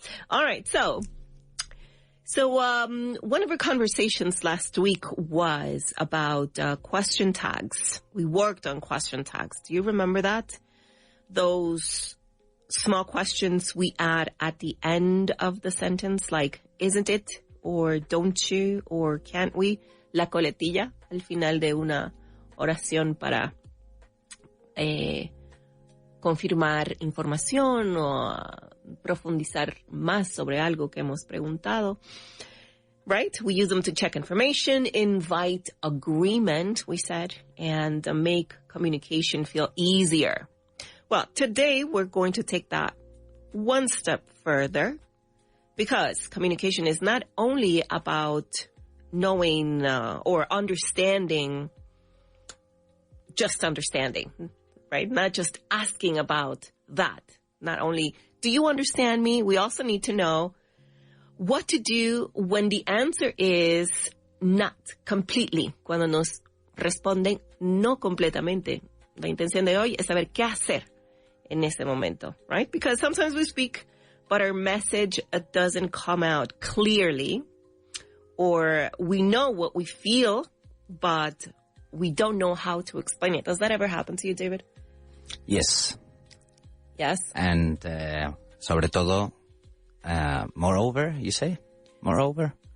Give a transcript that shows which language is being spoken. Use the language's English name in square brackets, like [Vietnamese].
[English] All right, So one of our conversations last week was about question tags. We worked on question tags. Do you remember that? Those small questions we add at the end of the sentence, like, isn't it? Or don't you? Or can't we? [Spanish] La coletilla al final de una oración para confirmar información o profundizar más sobre algo que hemos preguntado. [English] Right? We use them to check information, invite agreement, we said, and make communication feel easier. Well, today we're going to take that one step further, because communication is not only about knowing or understanding, just understanding, right? Not just asking about that. Not only, do you understand me? We also need to know what to do when the answer is not completely. [Spanish] Cuando nos responden no completamente. La intención de hoy es saber qué hacer en ese momento, [English] right? Because sometimes we speak, but our message doesn't come out clearly, or we know what we feel, but we don't know how to explain it. Does that ever happen to you, David? Yes. Yes. And [Spanish] sobre todo, [English] moreover, you say? Moreover?